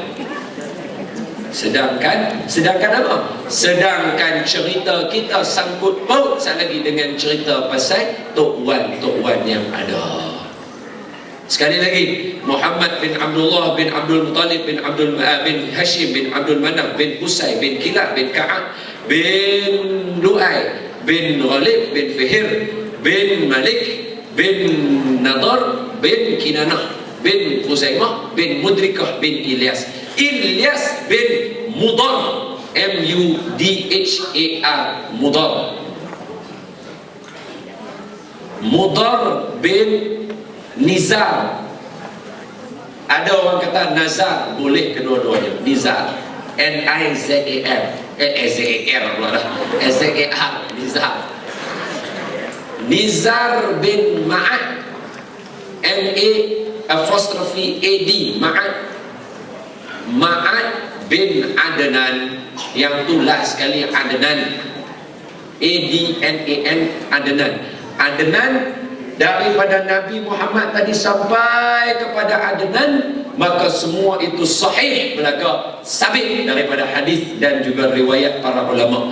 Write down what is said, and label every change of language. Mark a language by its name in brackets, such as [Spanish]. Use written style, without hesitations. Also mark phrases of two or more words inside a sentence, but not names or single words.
[Malay] Sedangkan apa? Sedangkan cerita kita sangkut paut lagi dengan cerita pasal Tok Wan yang ada. Sekali lagi, Muhammad bin Abdullah bin Abdul Muttalib bin Hashim bin Abdul Manaf bin Qusay bin Kilab bin Ka'ab bin Lu'ay bin Ghalib bin Fihir bin Malik bin Nadar bin Kinanah bin Khuzaimah bin Mudrikah bin Ilyas bin Mudar, M-U-D-H-A-R, Mudar bin Nizar. Ada orang kata Nazar, boleh kedua-duanya. Nizar, N-I-Z-A-R, S-A-R, Nizar bin Ma'ad, M-A-A-D, Ma'ad bin Adnan, yang tu last sekali Adnan, A-D-N-A-N, Adnan daripada Nabi Muhammad tadi sampai kepada Adnan, maka semua itu sahih, belaka sabit daripada hadis dan juga riwayat para ulama.